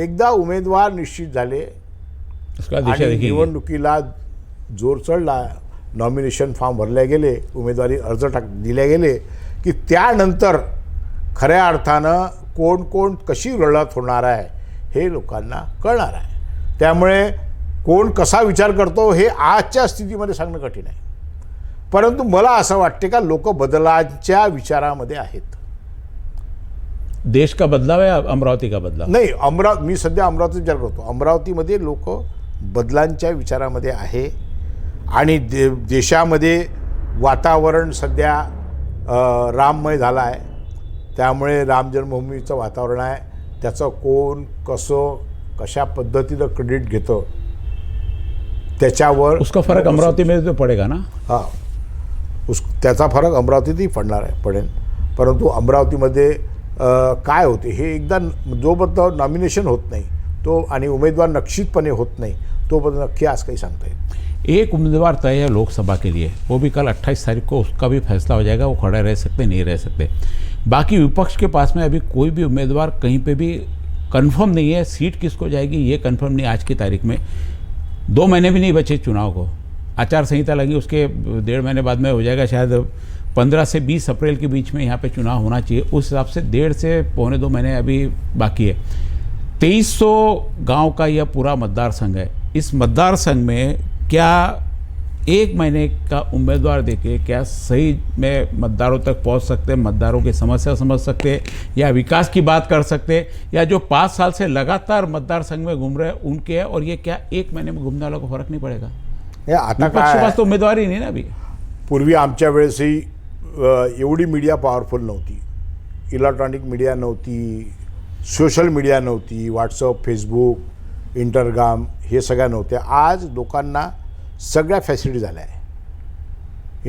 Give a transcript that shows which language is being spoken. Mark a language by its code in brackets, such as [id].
[mr] एकदा उमेदवार निश्चित झाले आणि निवडणुकीला जोर चढला, नॉमिनेशन फॉर्म भरले गेले, उमेदवारी अर्ज दिले गेले की त्यानंतर खऱ्या अर्थानं कोण कोण कशी लढत होणार आहे हे लोकांना कळणार आहे. त्यामुळे कोण कसा विचार करतो हे आजच्या स्थितीमध्ये सांगणं कठीण आहे. परंतु मला असं वाटते का लोक बदलाच्या विचारामध्ये आहेत. [hi] देश का बदलाव है अमरावती का बदलाव [mr] नाही, मी सध्या अमरावती विचार करतो. अमरावतीमध्ये लोक बदलांच्या विचारामध्ये आहे आणि देशामध्ये वातावरण सध्या राममय झालं आहे. त्यामुळे राम जन्मभूमीचं वातावरण आहे, त्याचं कोण कसं कशा पद्धतीनं क्रेडिट घेतं त्याच्यावर [hi] उसका फरक अमरावती में तो पडेगा ना. [mr] हां, त्याचा फरक अमरावतीतही पडेल. परंतु अमरावतीमध्ये काय होते हे एकदा जोपर्यंत नॉमिनेशन होत नाही तो आणि उमेदवार निश्चितपणे होत नाही तोपर्यंत नक्की आज काही सांगता येत. [hi] एक उम्मीदवार तय है लोकसभा के लिए, वो भी कल 28 तारीख को उसका भी फैसला हो जाएगा, वो खड़े रह सकते नहीं रह सकते. बाकी विपक्ष के पास में अभी कोई भी उम्मीदवार कहीं पे भी कंफर्म नहीं है. सीट किसको जाएगी ये कंफर्म नहीं आज की तारीख में. 2 महीने भी नहीं बचे चुनाव को, आचार संहिता लगी, उसके 1.5 महीने बाद में हो जाएगा. शायद 15 से 20 अप्रैल के बीच में यहाँ पे चुनाव होना चाहिए. उस हिसाब से 1.5 से पौने 2 महीने अभी बाकी है. 2300 गांव का यह पूरा मतदार संघ है. इस मतदार संघ में क्या 1 महीने का उम्मीदवार देके क्या सही में मतदारों तक पहुंच सकते, मतदारों की समस्या समझ सकते या विकास की बात कर सकते, या जो 5 साल से लगातार मतदार संघ में घूम रहे हैं उनके है, और ये क्या 1 महीने में घूमने वालों को फर्क नहीं पड़ेगा. [mr] आता [hi] विपक्ष के पास तो उम्मीदवार ही नहीं ना अभी. [mr] पूर्वी आमच्या वेळेसही एवढी मीडिया पॉवरफुल नव्हती, इलेक्ट्रॉनिक मीडिया नव्हती, सोशल मीडिया नव्हती, व्हॉट्सअप, फेसबुक, इंटरगाम हे सगळ्या नव्हत्या. आज लोकांना सगळ्या फॅसिलिटी झाल्या आहे.